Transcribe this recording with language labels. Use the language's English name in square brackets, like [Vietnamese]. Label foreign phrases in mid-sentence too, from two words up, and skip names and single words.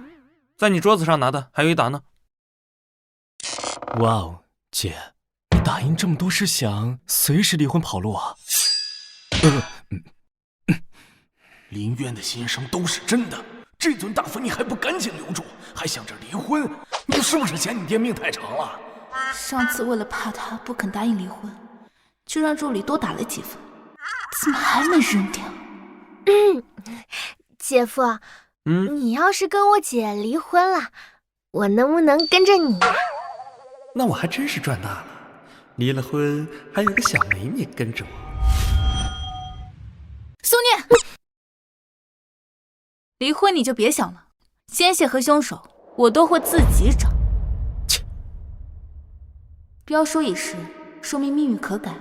[Chinese] 在你桌子上拿的，還有一沓呢。哇哦，姐，你打印這麼多是想隨時離婚跑路啊？林淵的心聲都是真的，這尊大佛你還不趕緊留住，還想着離婚，你是不是嫌你爹命太長了？上次為了怕他不肯答應離婚，就讓助理多打了幾份，怎麼還沒扔掉？姐夫，你要是跟我姐離婚了，我能不能跟着你？那我還真是賺大了，離了婚還有個小美女跟着我。蘇念，離婚你就別想了，奸細和兇手我都會自己找。切，標書已逝，說明命運可改。